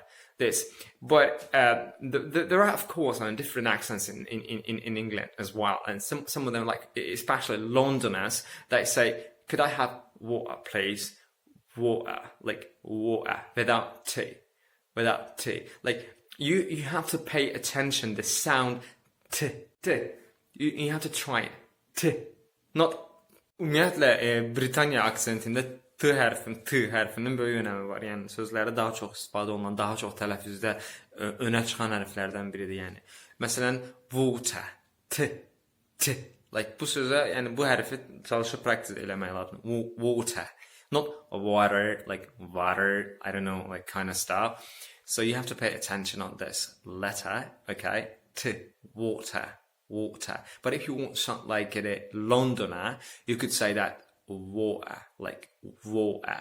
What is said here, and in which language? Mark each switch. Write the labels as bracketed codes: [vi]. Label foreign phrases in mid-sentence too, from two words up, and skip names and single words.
[en] This, but there are of course different accents in England as well, and some of them, like especially Londoners, they say, "Could I have water, please?" Water, like water, without T. Like you have to pay attention. The sound T. You have to try it. T. [az] Not ümumiyyətlə Britaniya aksentində T hərfinin böyük önəmi var. Yəni sözlərdə daha çox istifadə olunan, daha çox tələffüzdə önə çıxan hərflərdən biridir. Yəni məsələn, [en] water, t. [az] Like bu sözə, yəni bu hərfi çalışıb praktik eləmək lazımdır. [en] Water, not water, like water, I don't know, like kind of stuff. So you have to pay attention on this letter, okay? T, water. But if you want something like a Londoner, you could say that water, like water.